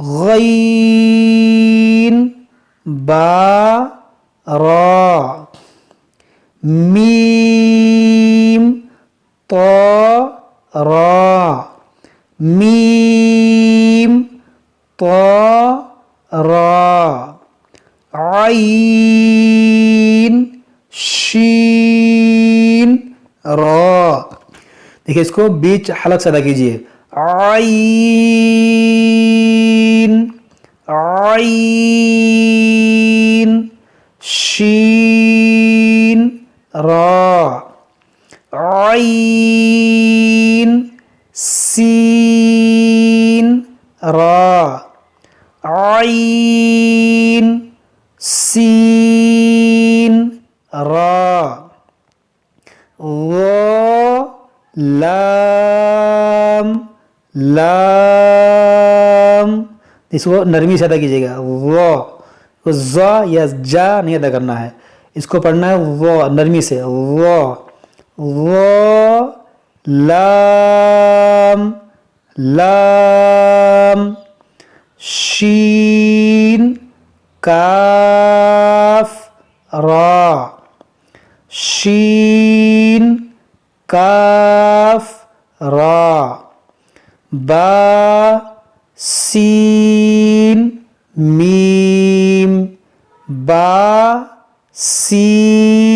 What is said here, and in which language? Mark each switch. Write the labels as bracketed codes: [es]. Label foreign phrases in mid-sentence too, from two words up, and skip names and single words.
[ur] غین با را میم طا را میم طا را عین شین را. دیکھیے اس کو بیچ حلق سے ادا کیجیے. عین عین شین را عین سین را عین سین را لام لام. اس کو نرمی سے ادا کیجیے گا. ز یا جا نہیں ادا کرنا ہے, اس کو پڑھنا ہے نرمی سے. لام لام شین کاف را شین کاف را با سین میم با سین